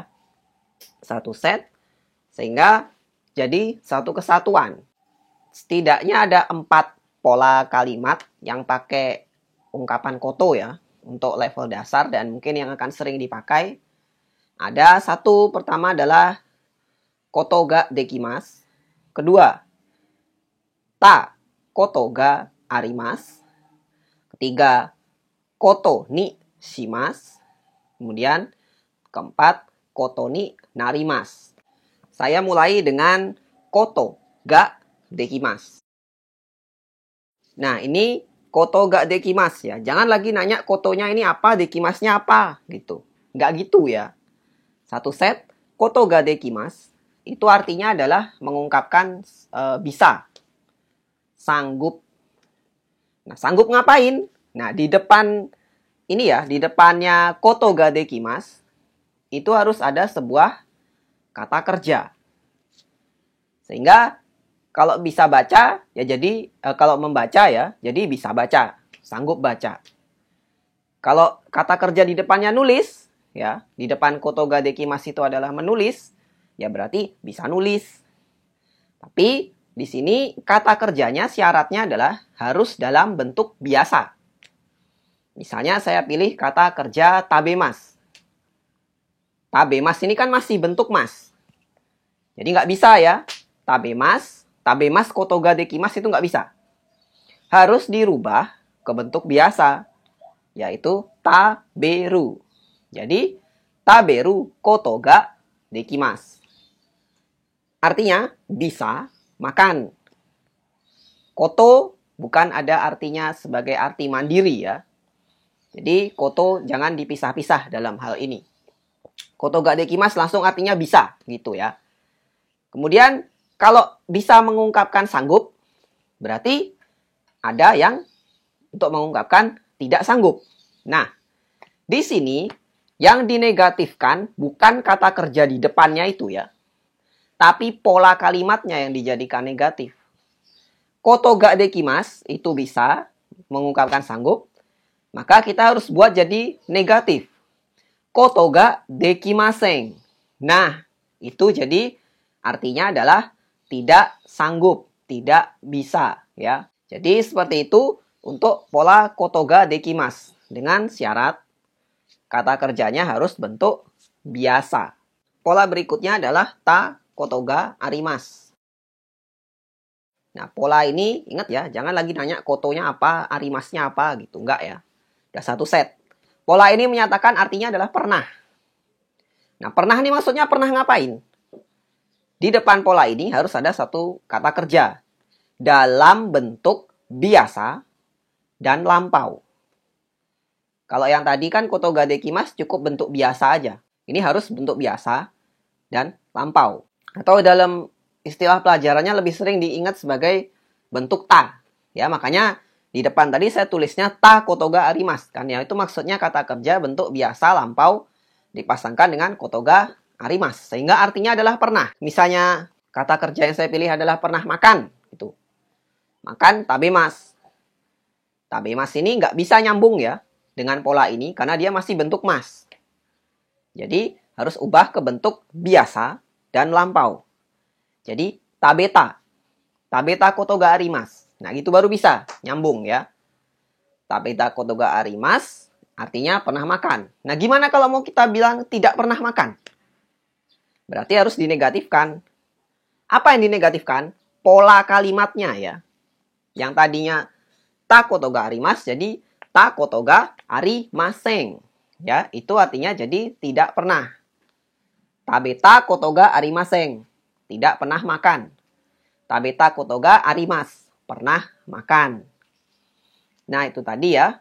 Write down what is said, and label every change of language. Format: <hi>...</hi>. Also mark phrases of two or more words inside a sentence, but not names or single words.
<id>Satu set, sehingga jadi satu kesatuan. Setidaknya ada 4 pola kalimat yang pakai ungkapan koto ya. Untuk level dasar dan mungkin yang akan sering dipakai. Ada satu, pertama adalah</id> <ja>ことができます. Kedua, たことがあります. Ketiga, ことにします.</ja> <id>Kemudian, keempat,</id> <ja>ことになります.</ja> <id>Saya mulai dengan</id> <ja>ことができます.</ja> <id>Nah, ini</id> <ja>ことができます</ja> <id>ya. Jangan lagi nanya kotonya ini apa, dekimasnya apa gitu. Nggak gitu ya. Satu set,</id> <ja>ことができます</ja> <id>itu artinya adalah mengungkapkan bisa, sanggup. Nah, sanggup ngapain? Nah, di depan ini ya, di depannya</id> <ja>ことができます</ja> <id>itu harus ada sebuah kata kerja. Sehingga kalau bisa baca ya jadi kalau membaca ya jadi bisa baca, sanggup baca. Kalau kata kerja di depannya nulis ya, di depan</id> <ja>ことができます</ja> <id>itu adalah menulis, ya berarti bisa nulis. Tapi di sini kata kerjanya syaratnya adalah harus dalam bentuk biasa. Misalnya saya pilih kata kerja tabemas. Tabemas ini kan masih bentuk mas. Jadi nggak bisa ya.</id> <ja>食べますことができます</ja> <id>itu nggak bisa. Harus dirubah ke bentuk biasa, yaitu taberu. Jadi,</id> <ja>食べることができます.</ja> <id>Artinya, bisa makan. Koto bukan ada artinya sebagai arti mandiri ya. Jadi, koto jangan dipisah-pisah dalam hal ini.</id> <ja>ことができます</ja> <id>langsung artinya bisa, gitu ya. Kemudian, kalau bisa mengungkapkan sanggup, berarti ada yang untuk mengungkapkan tidak sanggup. Nah, di sini yang dinegatifkan bukan kata kerja di depannya itu ya. Tapi pola kalimatnya yang dijadikan negatif.</id> <ja>ことができます</ja> <id>itu bisa mengungkapkan sanggup. Maka kita harus buat jadi negatif.</id> <ja>ことができません.</ja> <id>Nah, itu jadi artinya adalah tidak sanggup, tidak bisa ya. Jadi seperti itu untuk pola</id> <ja>ことができます</ja> <id>dengan syarat kata kerjanya harus bentuk biasa. Pola berikutnya adalah</id> <ja>たことがあります.</ja> <id>Nah, pola ini ingat ya, jangan lagi nanya kotonya apa, arimasnya apa gitu, enggak ya. Udah satu set. Pola ini menyatakan artinya adalah pernah. Nah, pernah ini maksudnya pernah ngapain? Di depan pola ini harus ada satu kata kerja dalam bentuk biasa dan lampau. Kalau yang tadi kan</id> <ja>ことができます</ja> <id>cukup bentuk biasa aja. Ini harus bentuk biasa dan lampau. Atau dalam istilah pelajarannya lebih sering diingat sebagai bentuk ta. Ya, makanya di depan tadi saya tulisnya</id> <ja>たことがあります</ja> <id>kan ya, itu maksudnya kata kerja bentuk biasa lampau dipasangkan dengan</id> <ja>ことがあります,</ja> <id>sehingga artinya adalah pernah. Misalnya kata kerja yang saya pilih adalah pernah makan, itu. Makan tabemas. Tabemas ini nggak bisa nyambung ya dengan pola ini karena dia masih bentuk mas. Jadi harus ubah ke bentuk biasa dan lampau. Jadi tabeta.</id> <ja>食べたことがあります.</ja> <id>Nah, gitu baru bisa nyambung ya.</id> <ja>食べたことがあります</ja> <id>artinya pernah makan. Nah, gimana kalau mau kita bilang tidak pernah makan? Berarti harus dinegatifkan. Apa yang dinegatifkan? Pola kalimatnya ya. Yang tadinya</id> <ja>たことがあります</ja> <id>jadi</id> <ja>たことがありません.</ja> <id>Ya, itu artinya jadi tidak pernah.</id> <ja>食べたことがありません.</ja> <id>Tidak pernah makan.</id> <ja>食べたことがあります.</ja> <id>Pernah makan. Nah, itu tadi ya.</id>